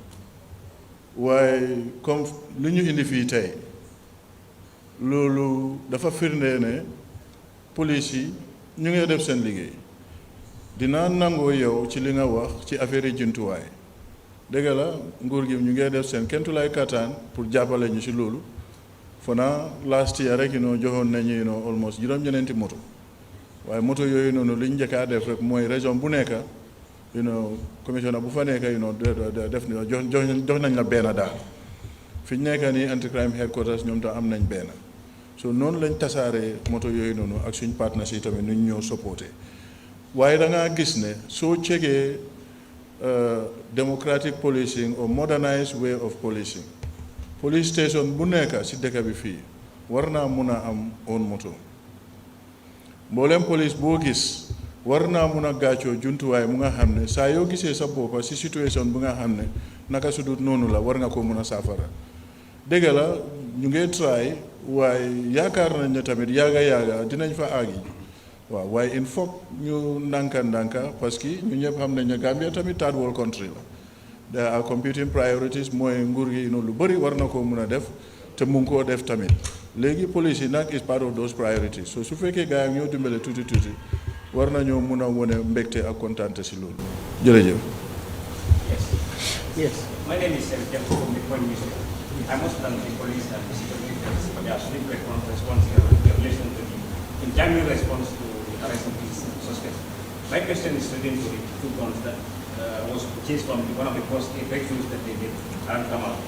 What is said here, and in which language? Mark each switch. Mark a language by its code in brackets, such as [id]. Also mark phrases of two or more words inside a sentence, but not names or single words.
[wo] waaye comme lu ñu indi fii tey loolu dafa firnde ne police yi ñu ngi def seen liggéey dinaa nangoo yow ci li nga wax ci affaire yi jumtuwaay dëgg la nguur gi ñu ngi def seen kentulaay kattaan pour jàppale ñu ci loolu fona [en] last year [wo] rek joxoon nañu almost juróom-ñeneenti moto waaye moto yooyu noonu li ñu njëkk a def rek mooy région bu nekk commissioner bu fa nekk def jox nañ la benn daal fi ñu nekk nii [en] anti crime headquarters [wo] ñoom tam am nañ benn so noonu lañ tasaaree moto yooyu noonu ak suñ partenaires yi tamit nu ñu ñëw supporté waaye da ngaa gis ne soo cegee [en] democratic policing or modernized way of policing [wo] police station bu nekk si dëkk bi fii war naa mun a am own moto mboolem police boo gis war naa mun a gàccoo jumtuwaay mu nga xam ne saa yoo gisee sa boppa si situation bu nga xam ne naka su dul noonu la war nga ko mun a saafara dëgg la ñu ngi try waaye yaakaar nañ ne tamit yaaga dinañ fa àggi waaw waaye [fr] il faut [wo] ñu ndànka [fr] parce que [wo] ñu ñëpp xam nañ ne Gambia tamit [en] third world country [wo] la [en] there are competing priorities [wo] mooy nguur gi lu bëri war na koo mun a def te mu ngi koo def tamit léegi police yi nag [en] is part of those priorities [wo] so su fekkee gars yi ñoo dimbale tuuti war nañoo mun a wone mbégte ak kontaante si loolu jërëjëf. [en] Yes. My name is James from the Point Museum. I must thank the police and the security forces for their swift response in relation to the in-time response to the arrest of these suspects. My question is relating to the two guns that was purchased from one of the first breakthroughs that they did and come out.